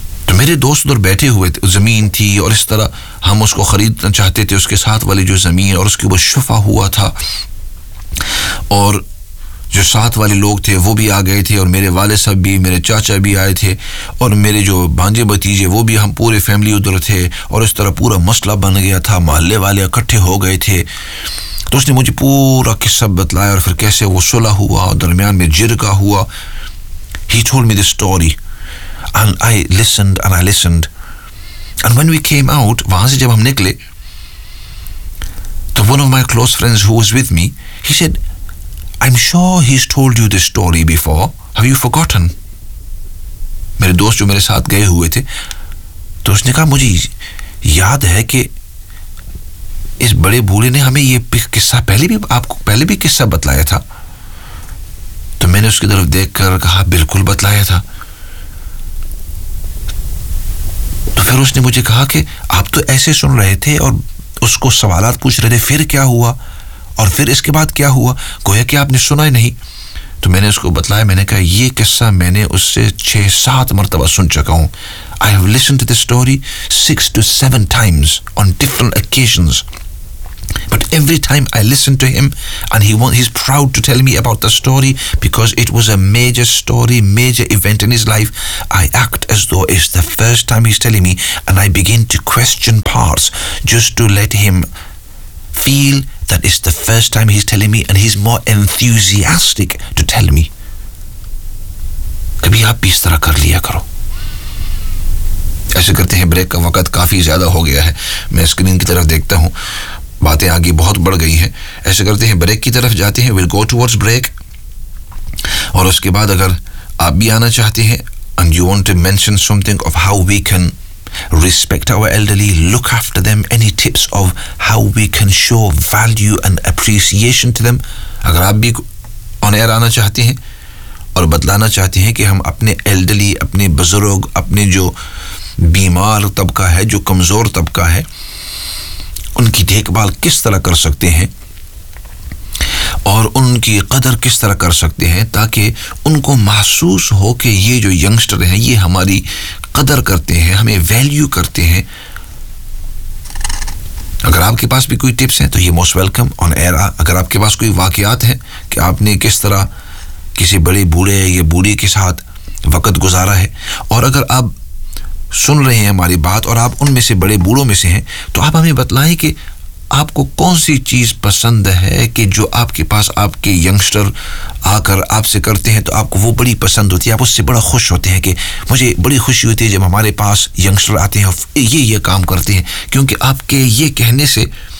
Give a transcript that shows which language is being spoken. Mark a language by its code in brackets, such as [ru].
[hi] तो मेरे दोस्त उधर बैठे हुए थे, ज़मीन थी और इस तरह हम उसको ख़रीदना चाहते थे, उसके साथ वाली जो ज़मीन और उसके ऊपर शफा हुआ था, और जो साथ वाले लोग थे वो भी आ गए थे, और मेरे वाले साहब भी, मेरे चाचा भी आए थे, और मेरे जो भांजे भतीजे वो भी, हम पूरे फैमिली उधर थे, और इस तरह पूरा मसला बन गया था, मोहल्ले वाले इकट्ठे हो गए थे। तो उसने मुझे पूरा किस्सा बतलाया और फिर कैसे वो सुलह हुआ और दरमियान में जिरगा हुआ। [en] he told me the story and I listened and I listened, and when we came out, [hi] wahan se jab hum nikle, [en] to one of my close friends who was with me, he said, I'm sure he's told you this story before, have you forgotten? [hi] Mere dost jo mere sath gaye hue the, to usne kaha mujhe yaad hai ki is bade boole ne hame ye kissa pehle bhi kissa batlaya tha. To maine uski taraf dekh kar kaha, bilkul batlaya tha. तो फिर उसने मुझे कहा कि आप तो ऐसे सुन रहे थे और उसको सवालात पूछ रहे थे, फिर क्या हुआ, और फिर इसके बाद क्या हुआ, गोया कि आपने सुना ही नहीं। तो मैंने उसको बताया, मैंने कहा ये किस्सा मैंने उससे 6-7 मरतबा सुन चुका हूँ। [en] I have listen to this story 6-7 times on different occasions. But every time I listen to him, and he's proud to tell me about the story because it was a major story, major event in his life, I act as though it's the first time he's telling me, and I begin to question parts just to let him feel that it's the first time he's telling me, and he's more enthusiastic to tell me. [hi] कभी आप इस तरह कर लिया करो, ऐसे करते हैं। ब्रेक का वक्त काफ़ी ज़्यादा हो गया है, मैं स्क्रीन की तरफ देखता हूँ, बातें आगे बहुत बढ़ गई हैं। ऐसे करते हैं, ब्रेक की तरफ जाते हैं, [en] will go towards break, [hi] और उसके बाद अगर आप भी आना चाहते हैं [en] and you want to mention something of how we can respect our elderly, look after them, any tips of how we can show value and appreciation to them, [hi] agar aap bhi on air aana chahte hain aur batlana chahte hain ki hum apne elderly, apne buzurg, apne jo bimar tabka hai, jo kamzor tabka hai, unki dekhbhal kis tarah kar sakte hain aur unki qadar kis tarah kar sakte hain taaki unko mehsoos ho ke ye jo youngster hain ye hamari कदर करते हैं, हमें value करते हैं। अगर आपके पास भी कोई टिप्स हैं तो ये [en] most welcome [hi] ऑन एयर। अगर आपके पास कोई वाकयात हैं कि आपने किस तरह किसी बड़े बूढ़े या बूढ़ी के साथ वक्त गुजारा है, और अगर आप सुन रहे हैं हमारी बात और आप उनमें से बड़े बूढ़ों में से हैं, तो आप हमें बतलाएं कि आपको कौन सी चीज़ पसंद है कि जो आपके पास आपके यंगस्टर आकर आपसे करते हैं तो आपको वो बड़ी पसंद होती है, आप उससे बड़ा खुश होते हैं कि मुझे बड़ी खुशी होती है जब हमारे पास यंगस्टर आते हैं और ये काम करते हैं, क्योंकि आपके ये कहने से